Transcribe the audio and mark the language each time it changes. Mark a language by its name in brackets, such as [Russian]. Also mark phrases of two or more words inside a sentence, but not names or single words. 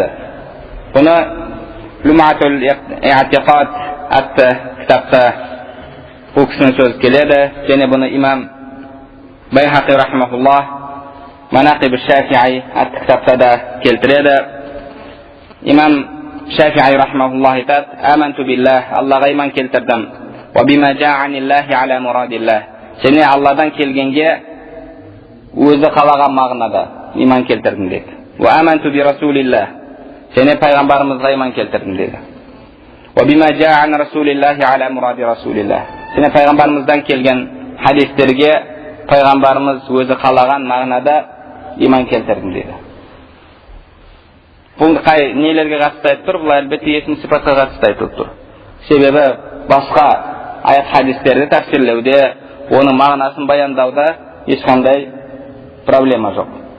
[Kazakh] Бұны Lum'atul i'tiqad атты кітапта бұл кісінің сөзі келеді, және бұны имам Байхақи рахмахуллах Манақиб Шафиғи атты кітапта да келтіреді. Имам Шафиғи рахмахуллах айтады: [Arabic] آمنت بالله, [Kazakh] Аллаға иман келтірдім. [Arabic] وبما جاء عن الله على مراد الله, [Kazakh] және Алладан келгенге өзі қалаған мағынада иман келтірдім дейді. [Arabic] وآمنت برسول الله, [Kazakh] және пайғамбарымызға иман келтірдім дейді. [Arabic] وبما جاء عن رسول الله على مراد رسول الله, [Kazakh] және пайғамбарымыздан келген хадистерге пайғамбарымыз өзі қалаған мағынада иман келтірдім дейді. Бұл қай нелерге қатысты айтып тұр? Бұл әлбетте есім сипатқа қатысты айтып тұр. Себебі басқа аят хадистерді тәфсирлеуде, оның мағынасын баяндауда ешқандай проблема жоқ.